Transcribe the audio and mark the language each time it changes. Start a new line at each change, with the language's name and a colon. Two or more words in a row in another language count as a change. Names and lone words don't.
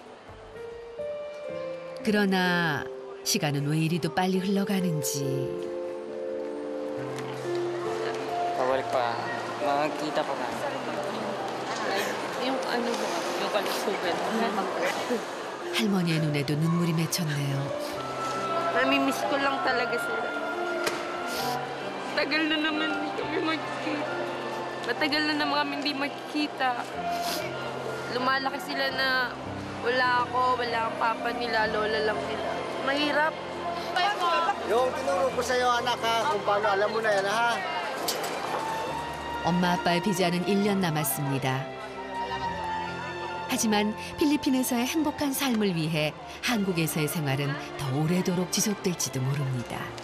Korean: 그러나 시간은 왜 이리도 빨리 흘러가는지.
Filipino: Pabalik pa. Makakita pa ka. Yung ano ba? Yung kalusugan.
Korean: 할머니의 눈에도 눈물이 맺혔네요.
Filipino: Namimiss ko lang talaga sila. Tagal na naman hindi kami magkikita. Matagal na naman kami hindi magkikita. Lumalaki sila na wala ako, wala ang papa nila, lola lang nila. Mahirap. Yung tinuro ko sa'yo, anak, ha? Kung paano, alam mo na yan, ha?
Korean: 엄마 아빠의 비자는 1년 남았습니다. 하지만 필리핀에서의 행복한 삶을 위해 한국에서의 생활은 더 오래도록 지속될지도 모릅니다.